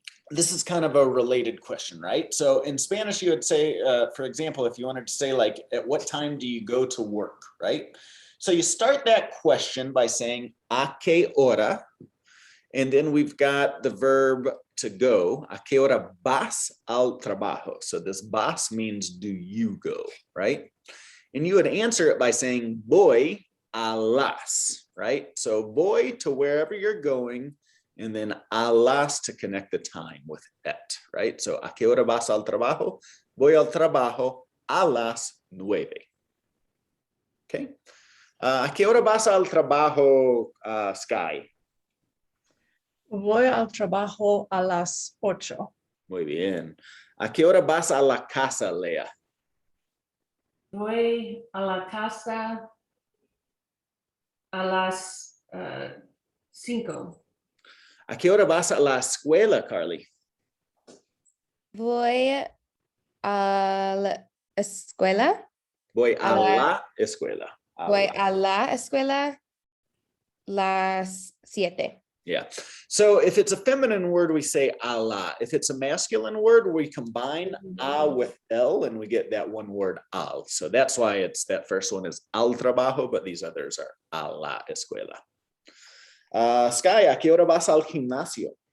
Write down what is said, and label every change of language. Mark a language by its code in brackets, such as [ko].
[en] This is kind of a related question, right? So in Spanish, you would say, for example, if you wanted to say like, at what time do you go to work, right? So you start that question by saying, [es] ¿a qué hora? [en] And then we've got the verb to go. [es] ¿A qué hora vas al trabajo? [en] So this vas means do you go, right? And you would answer it by saying [es] voy a las, [en] right? So voy to wherever you're going, and then a las to connect the time with et, right? [es] So ¿a qué hora vas al trabajo? Voy al trabajo a las 9. Okay. ¿A qué hora vas al trabajo, Sky? Voy al trabajo a las 8. Muy bien. ¿A qué hora vas a la casa, Lea? Voy a la casa a las 5. ¿A qué hora vas a la escuela, Carly? Voy a la escuela. Voy a la escuela. Voy a la escuela las 7. [en] Yeah. So if it's a feminine word, we say a la. If it's a masculine word, we combine a with el, and we get that one word al. So that's why it's that first one is [es] al trabajo, [en] but these others are [es] a la escuela. Sky, ¿a qué hora vas al gimnasio?